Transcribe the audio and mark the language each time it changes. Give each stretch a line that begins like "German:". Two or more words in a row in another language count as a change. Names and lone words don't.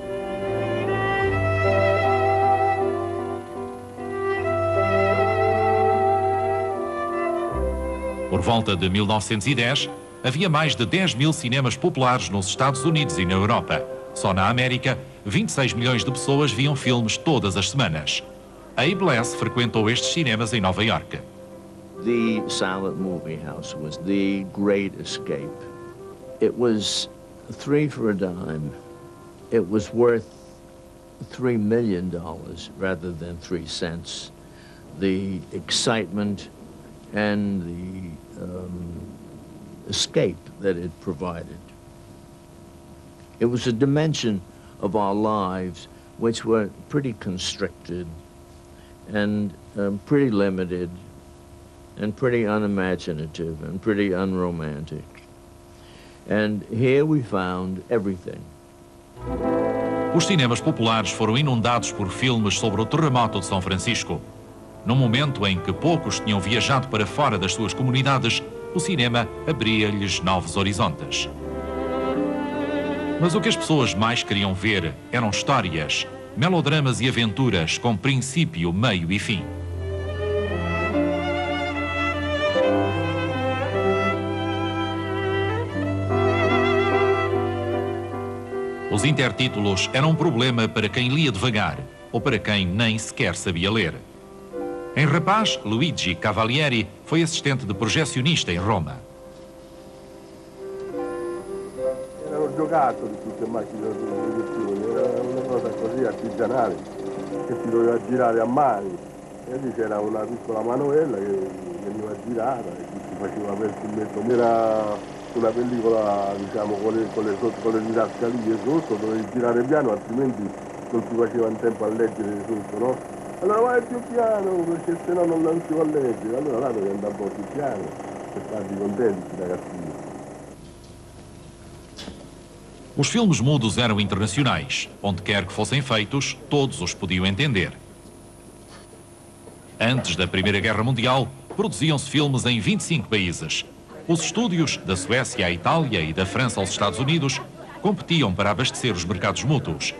Portuguese: Por volta de 1910, havia mais de 10 mil cinemas populares nos Estados Unidos e na Europa. Só na América, 26 milhões de pessoas viam filmes todas as semanas. Abe Less frequentou estes cinemas em Nova York.
English: The silent movie house was the great escape. It was 3 for a dime. It was worth $3 million rather than 3 cents. The excitement and the escape that it provided. It was a dimension of our lives which were pretty constricted and pretty limited and pretty unimaginative and pretty unromantic. And here we found everything.
Portuguese: Os cinemas populares foram inundados por filmes sobre o terremoto de São Francisco. Num momento em que poucos tinham viajado para fora das suas comunidades, o cinema abria-lhes novos horizontes. Mas o que as pessoas mais queriam ver eram histórias, melodramas e aventuras com princípio, meio e fim. Os intertítulos eram um problema para quem lia devagar ou para quem nem sequer sabia ler. Em rapaz, Luigi Cavalieri foi assistente de projecionista em Roma.
Italian: Erano giocattoli tutte macchine da proiezione, era una cosa così artigianale che si doveva girare a mani. E lì c'era una piccola manovella che veniva girata e si faceva per il filmetto. Era una pellicola, diciamo, con le didascalie sotto, dovevi girare piano, altrimenti non si faceva in tempo a leggere sotto, no? Allora vai più piano, perché sennò non si può leggere. Allora là dovevi andare un po' più piano per farli contenti, ragazzini.
Portuguese: Os filmes mudos eram internacionais. Onde quer que fossem feitos, todos os podiam entender. Antes da Primeira Guerra Mundial, produziam-se filmes em 25 países. Os estúdios, da Suécia à Itália e da França aos Estados Unidos, competiam para abastecer os mercados mútuos.